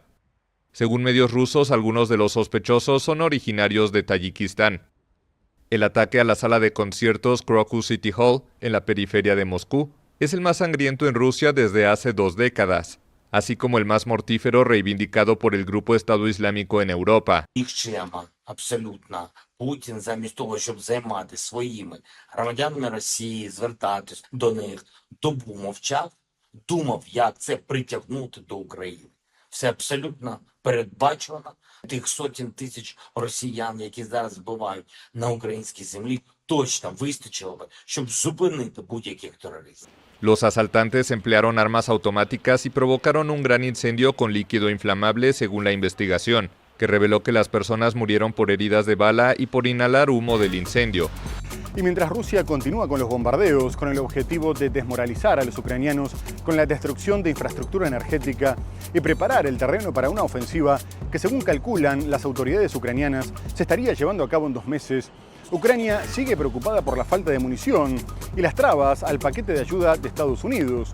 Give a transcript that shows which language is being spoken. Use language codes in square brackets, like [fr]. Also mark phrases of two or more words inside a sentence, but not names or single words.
[es] Según medios rusos, algunos de los sospechosos son originarios de Tayikistán. El ataque a la sala de conciertos Crocus City Hall, en la periferia de Moscú, es el más sangriento en Rusia desde hace 2 décadas, así como el más mortífero reivindicado por el grupo Estado Islámico en Europa. [uk] Путін замість того, щоб займатися своїми громадянами Росії, звертатись до них, добу мовчав, думав, як це притягнути до України. Все абсолютно передбачено. Тих сотень тисяч росіян, які зараз вбивають на українській землі, точно вистачило би, щоб зупинити будь-яких терористів. [es] Los asaltantes emplearon armas automáticas y provocaron un gran incendio con líquido inflamable, según la investigación, que reveló que las personas murieron por heridas de bala y por inhalar humo del incendio. Y mientras Rusia continúa con los bombardeos con el objetivo de desmoralizar a los ucranianos con la destrucción de infraestructura energética y preparar el terreno para una ofensiva que, según calculan las autoridades ucranianas, se estaría llevando a cabo en 2 meses, Ucrania sigue preocupada por la falta de munición y las trabas al paquete de ayuda de Estados Unidos.